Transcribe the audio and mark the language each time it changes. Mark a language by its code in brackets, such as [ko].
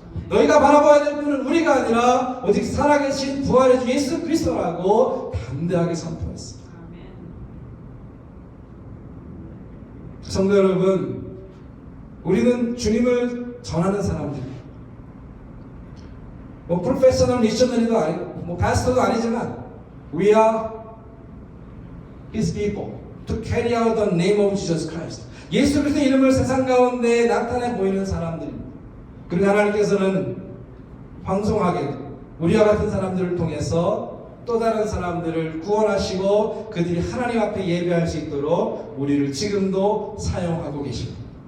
[ko] 너희가 바라봐야 될 분은 우리가 아니라 오직 살아계신 부활의 주 예수 그리스도라고 담대하게 선포했습니다. 성도 여러분, 우리는 주님을 전하는 사람들. 뭐 프로페셔널 미셔너리도 아니고 뭐 파스터도 아니지만 [en] we are His people to carry out the name of Jesus Christ. [ko] 예수 그리스도의 이름을 세상 가운데 나타내 보이는 사람들입니다. 그리고 하나님께서는 황송하게 우리와 같은 사람들을 통해서 또 다른 사람들을 구원하시고 그들이 하나님 앞에 예배할 수 있도록 우리를 지금도 사용하고 계십니다.